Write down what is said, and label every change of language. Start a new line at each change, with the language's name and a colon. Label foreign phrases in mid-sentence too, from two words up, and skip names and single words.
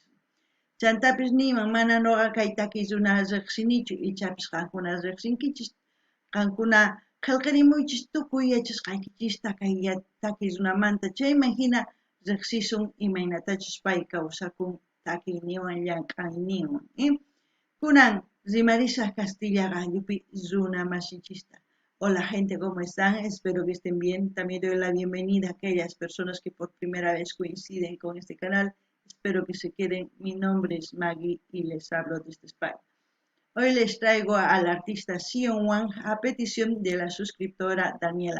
Quechua: Chantapis niman mana nuqa kay takiy runa riqsinichu ichapis qankuna riqsinkichis qankuna qillqirimuychis tukuy yachasqaykichista kay takiy runamanta chayman hina riqsisun imaynatachus pay kawsakun takiyniwan llamk'ayninwan. Kunan rimarisaq Castilla Gallupi runa masinchista.
Spanish: Hola gente, ¿cómo están? Espero que estén bien. También doy la bienvenida a aquellas personas que por primera vez coinciden con este canal. Espero que se queden. Mi nombre es Maggie y les hablo desde España. Hoy les traigo al artista Sion Wang a petición de la suscriptora Daniela.